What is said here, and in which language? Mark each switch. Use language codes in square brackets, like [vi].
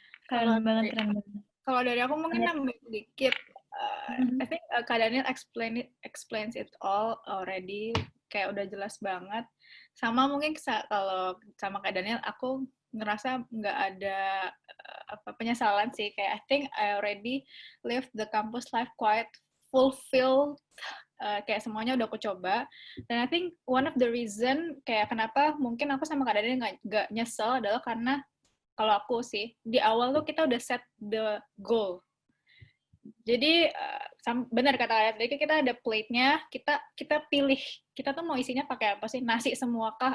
[id] Keren banget. Kalau dari aku mungkin nambah sedikit. [en] I think Kak Daniel explains it all already, [id] kayak udah jelas banget. Sama mungkin kalau sama Kak Daniel, aku ngerasa nggak ada penyesalan sih. [en] Kayak I think I already lived the campus life quite fulfilled. [id] Kayak semuanya udah aku coba. Dan [en] I think one of the reason [id] kayak kenapa mungkin aku sama Kak Daniel nggak nyesel adalah karena kalau aku sih, di awal tuh kita udah [en] set the goal. [id] Jadi, benar kata Kak, jadi kita ada plate-nya, kita pilih, kita tuh mau isinya pakai apa sih? Nasi semua kah?